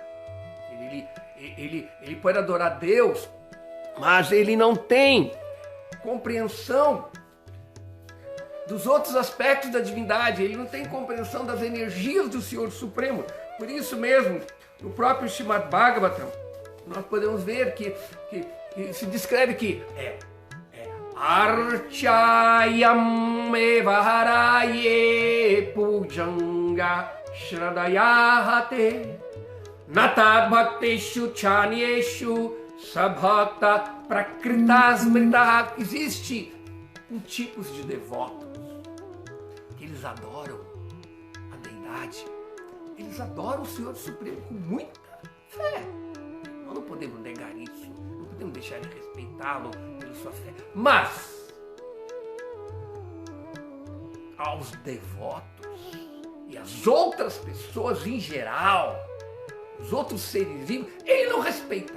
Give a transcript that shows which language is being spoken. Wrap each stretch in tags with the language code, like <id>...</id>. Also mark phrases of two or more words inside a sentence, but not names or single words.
<pt>Ele pode adorar Deus, mas ele não tem compreensão dos outros aspectos da divindade, ele não tem compreensão das energias do Senhor Supremo. Por isso mesmo, no próprio Srimad Bhagavatam, nós podemos ver que se descreve que</pt> <sa>अर्चायाम् एवहरये पूजाङ्ग श्रद्धयाहते नतद् भक्तेषु चान्येषु सभक्त प्राकृतस्मृत.</sa> <pt>Existe tipos de devotos que eles adoram a deidade eles adoram o Senhor Supremo com muita fé. Nós não podemos negar isso, não podemos deixar de respeitá-lo pela sua fé. Mas, aos devotos e às outras pessoas em geral, os outros seres vivos, ele não respeita.</pt>